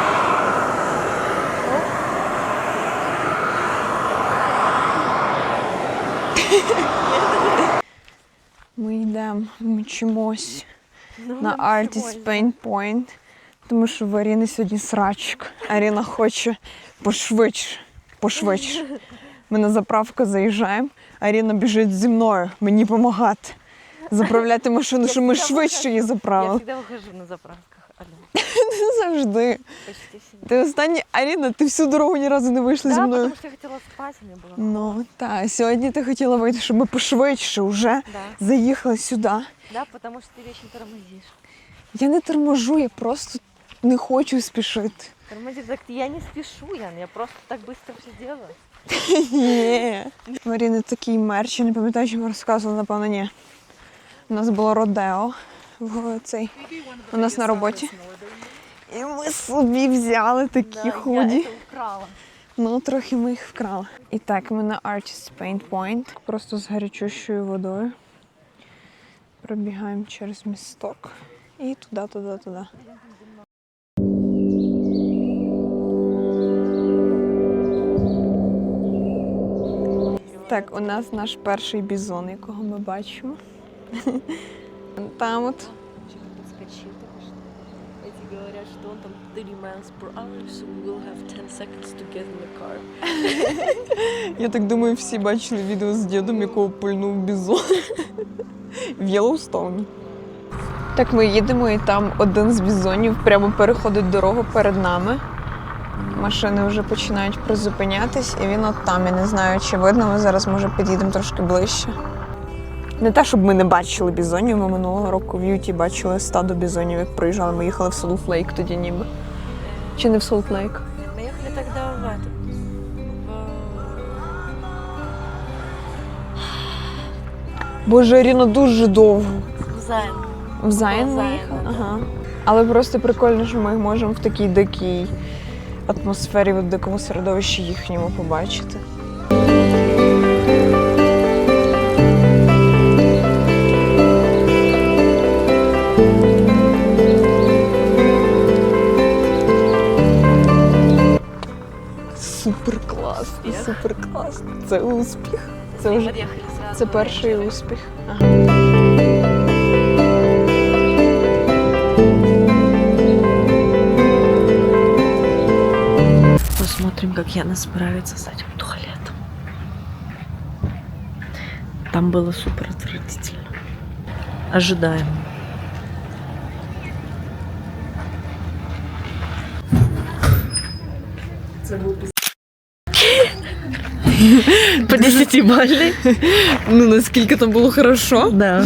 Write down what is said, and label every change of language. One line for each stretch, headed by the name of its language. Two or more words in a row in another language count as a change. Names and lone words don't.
Ukrainian: Ми йдемо, мчимось на Artist Paint Point, тому що в Аріни сьогодні срачка. Аріна хоче пошвидше. Ми на заправку заїжджаємо, Аріна біжить зі мною, мені допомагати. Заправляти машину, щоб ми швидше її
Russian: Я
Ukrainian: заправили.
Russian: всегда выхожу на заправках. Алло.
Ukrainian: Завжди.
Russian: Почти всегда.
Ukrainian: Ти останні, Аріна, ти всю дорогу ні разу не вийшла зі
Russian: Да,
Ukrainian: мною.
Russian: потому что я хотела спать, мне было.
Ukrainian: Ну, так, сьогодні ти хотіла вийти, щоб ми пошвидше вже
Russian: Да.
Ukrainian: заїхали сюди.
Russian: Да, потому что ты вечно тормозишь.
Ukrainian: Я не торможу, я просто не хочу спішити.
Russian: Тормозишь, так я не спешу, Ян, я просто так быстро все делаю.
Ukrainian: Ні. Маріни такий мерч, я не пам'ятаю, чому розказувала, напевно, ні. У нас було родео у нас на роботі. І ми собі взяли такі худі.
Russian: Я это украла.
Ukrainian: Ну, трохи ми їх вкрали. І так, ми на Artist Paint Point. Просто з гарячущою водою. Пробігаємо через місток. І туди. Так, у нас наш перший бізон, якого ми бачимо. Там от.
Russian: Подскочил только что. Эти говорят, что он там
English: 30 miles per hour, so we will have 10 seconds to get in the car.
Ukrainian: Я так думаю, всі бачили відео з дідом, якого пульнув бізон в Єлоустоуні. Так, ми їдемо, і там один з бізонів прямо переходить дорогу перед нами. Машини вже починають призупинятись, і він от там. Я не знаю, чи видно, ми зараз, може, під'їдемо трошки ближче. Не те, щоб ми не бачили бізонів, ми минулого року в Юті бачили стадо бізонів, як приїжджали. Ми їхали в Солт-Лейк тоді ніби. Чи не в Солт-Лейк?
Russian: Мы ехали тогда в этот.
Ukrainian: Боже, Аріна, дуже довго. В Зайн. В Зайн ми Зайн, їхали?
Russian: да.
Ukrainian: Ага. Але просто прикольно, що ми можемо в такій дикій атмосфері, в дикому середовищі їхньому побачити. Супер класно, супер класно. Це успіх. Це вже
Russian: Подъехали сразу.
Ukrainian: це перший успіх. Ага.
Russian: Посмотрим, как Яна справится с этим туалетом. Там было супер отвратительно. Ожидаем. По 10-бальной?
Ukrainian: Ну, наскільки там було хорошо?
Russian: Да.